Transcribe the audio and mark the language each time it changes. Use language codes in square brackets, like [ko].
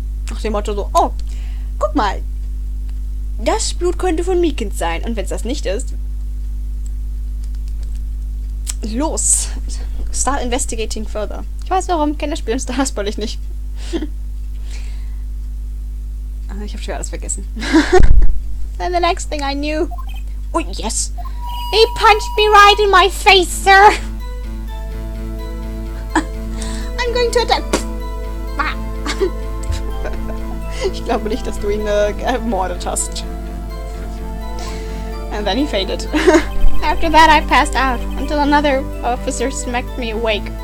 [de] Nach dem Motto so, oh, guck mal, das Blut könnte von Meekins sein. Und wenn es das nicht ist, los, [en] start investigating further. [de] Ich weiß warum, kenne das Spiel und das spoil ich nicht. Ich habe schon alles vergessen. [en] Then the next thing I knew... Oh, yes. He punched me right in my face, sir. I'm going to attack. [de] Ich glaube nicht, dass du ihn ermordet hast. [en] And then he fainted. After that, I passed out until another officer smacked me awake.